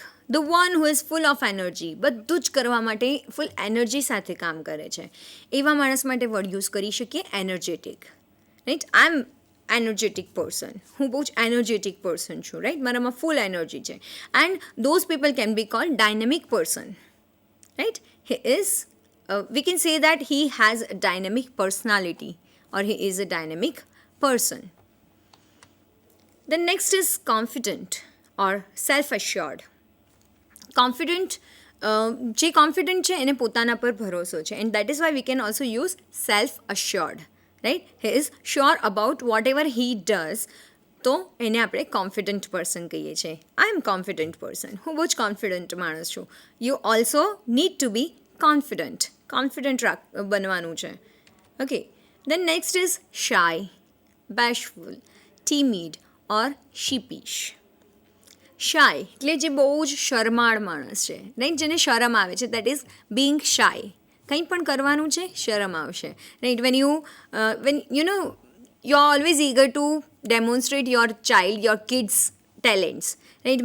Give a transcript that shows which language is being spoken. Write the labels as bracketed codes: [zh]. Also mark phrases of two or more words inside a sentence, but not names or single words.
[en] the one who is full of energy, [gu] બધું જ કરવા માટે [en] full energy [gu] સાથે કામ કરે છે, એવા માણસ માટે [en] word use [gu] કરી શકીએ એનર્જેટિક, રાઈટ. [en] I am energetic person, [gu] હું બહુ જ [en] energetic person [gu] છું, રાઈટ. મારામાં [en] full energy [gu] છે. [en] And those people can be called dynamic person, right. he is we can say that he has a dynamic personality or he is a dynamic person. The next is confident or self-assured. confident, [gu] જે કોન્ફિડન્ટ છે એને પોતાના પર ભરોસો છે, [en] and that is why we can also use self assured, right. he is sure about whatever he does, [gu] તો એને આપણે [en] confident person [gu] કહીએ છીએ. [en] I am confident person, [gu] હું બહુ જ કોન્ફિડન્ટ માણસ છું. [en] you also need to be confident [gu] બનવાનું છે. [en] okay, then next is shy, bashful, timid or sheepish. [gu] શાય એટલે જે બહુ જ શરમાળ માણસ છે, રાઈટ, જેને શરમ આવે છે, [en] that is being shy. [gu] કંઈ પણ કરવાનું છે, શરમ આવશે, [en] રાઈટ. when you know you are always eager to demonstrate your child, your kids talents, right.